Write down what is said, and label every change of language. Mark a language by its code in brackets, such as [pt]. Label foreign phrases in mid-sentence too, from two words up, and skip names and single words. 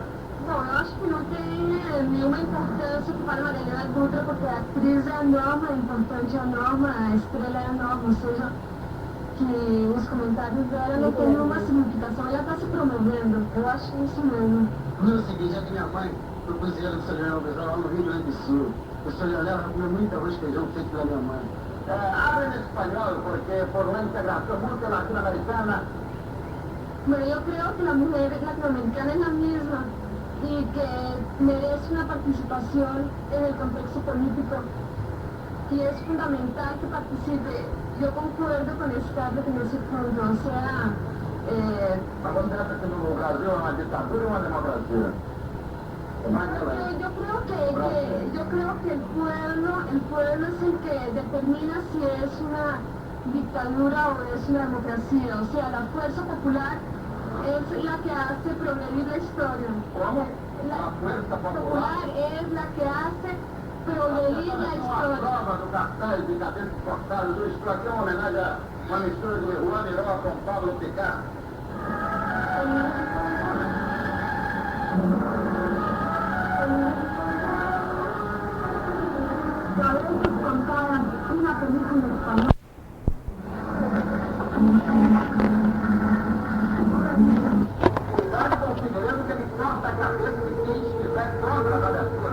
[pt] Bom, eu acho que não tem nenhuma importância para a Maria Helena Dutra, porque a atriz é a Norma, a importante é a Norma, a estrela é a Norma, ou seja, que os comentários dela não têm nenhuma significação, ela está se promovendo, eu acho isso mesmo. No seguinte, é que minha mãe foi cozinheira do Sr. Leonel Bezerra lá no Rio Grande do Sul. O Sr. Leonel já comeu muito arroz e feijão feito pela minha mãe. Abre em espanhol, porque por uma integração muito latino-americana. [es] Bueno, yo creo que la mujer latinoamericana es la misma y que merece una participación en el contexto político y es fundamental que participe. Yo concuerdo con Scarlett en ese punto, o sea... [pt] Mas você acha que no Brasil é uma ditadura ou uma democracia? [es] Yo creo que el pueblo es el que determina si es una dictadura o es una democracia. O sea, la fuerza popular es la que hace progredir la historia. ¿Cómo? La fuerza popular es la que hace progredir la historia. [pt] A prova do cartaz de cabeça cortada do Estou aqui é uma homenagem a uma mistura de Juan Miró com Pablo Picasso. [es] Una película española. [pt] Cuidado com o Figueiredo que ele corta a cabeça de quem estiver contra a abertura.